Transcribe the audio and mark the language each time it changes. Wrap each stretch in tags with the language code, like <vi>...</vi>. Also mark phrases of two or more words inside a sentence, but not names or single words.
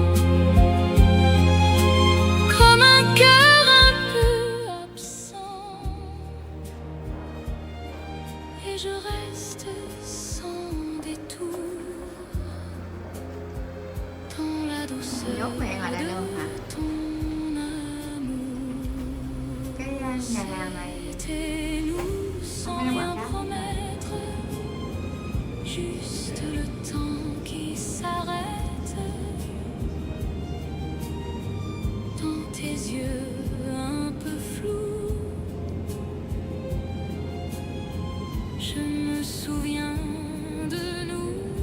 <fr>comme un cœur un peu absent, et je reste sans détour dans la douceur</fr> <vi>Nhốt mẹ ngoài đây luôn hả?</vi> <fr>de ton amour.</fr> <vi>Cái nhà hàng này</vi> <fr>Quittez-nous sans</fr> <vi>Không có</vi> <fr>rien</fr> <vi>quảng cáo.</vi> <fr>promettre, juste le temps qui s'arrête dans tes yeux un peu flous. Je me souviens de nous.</fr>